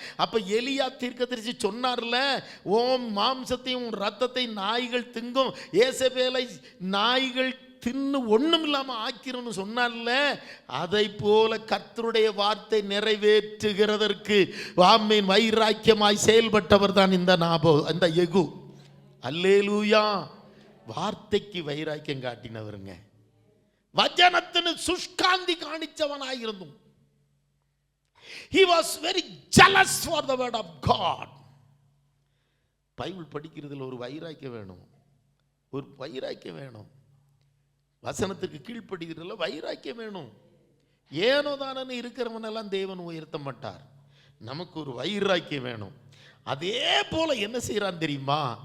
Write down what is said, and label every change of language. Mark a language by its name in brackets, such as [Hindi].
[Tamil] அப்ப எலியா தீர்க்கதரிசி சொன்னார்ல, ஓம் மாம்சத்தையும் ரத்தத்தை நாய்கள் திங்கும், ஏசபேலை நாய்கள் தின்னு ஒண்ணும் இல்லாம ஆக்கிரும் சொன்னார்ல. அதை போல கர்த்தருடைய வார்த்தை நிறைவேற்றுகிறதற்கு ஆமென் வைராக்கியமாய் செயல்பட்டவர் தான் இந்த யெகூ. அல்லேலூயா. வார்த்தைக்கு வைராக்கியம் காட்டினவருங்க. [Malayalam] வசனத்தின் சுஷ்காந்தி காணிச்சவனாயிருந்தும் [English] he was very jealous for the word of God. [Tamil] Bible படிக்கிறதுல ஒரு வைராக்கியம் வேணும், ஒரு வைராக்கியம் வேணும். வசனத்துக்கு கீழ்ப்படுகிறதுல வைராக்கியம் வேணும். ஏனோ தானன்னு இருக்கிறவனெல்லாம் தேவன் உயர்த்த மாட்டார். நமக்கு ஒரு வைராக்கியம் வேணும். அதே போல என்ன செய்யறான் தெரியுமா?